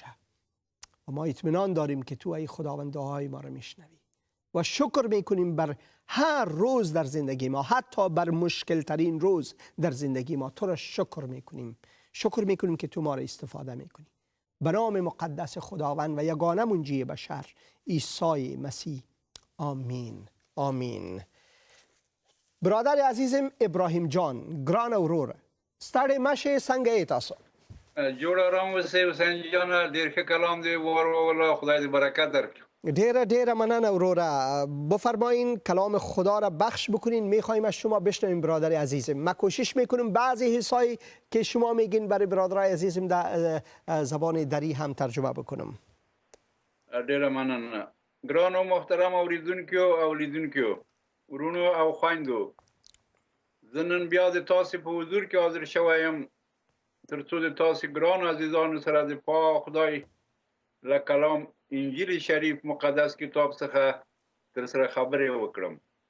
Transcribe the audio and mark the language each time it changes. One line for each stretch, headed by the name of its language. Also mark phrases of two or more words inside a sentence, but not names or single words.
Persian: و ما اطمینان داریم که تو ای خداوند دعای ما را میشنوی و شکر میکنیم بر هر روز در زندگی ما، حتی بر مشکل ترین روز در زندگی ما تو را شکر میکنیم که تو ما را استفاده میکنی. به نام مقدس خداوند و یگانه منجی بشر عیسی مسیح، آمین. آمین. برادر عزیزم
Pashto: ابراهیم جان ګران اورور ستړی مشه څنګه یې تاسو؟ جوړ آرام اوسئ حسین جان، ډېر ښه کلام دی وروله، خدای دې برکت درکړي. ډیره مننه اوروره.
Persian: بفرمایین کلام خدا را بخش بکنین، میخوایم از شما بشنویم برادر عزیزم. ما کوشش میکنیم بعضی حسایی که شما میگین برای برادر عزیزم در زبان دری هم ترجمه بکنم.
Pashto: ډیره مننه. ګران او محترم اوریدونکو او لیدونکو، ورونو او خویندو، زه نن بیا د تاسې په حضور کې حاضر شوی یم تر څو د تاسې ګرانو عزیزانو سره د پاک خدای له کلام انجیل شریف مقدس کتاب څخه در سره خبرې وکړم.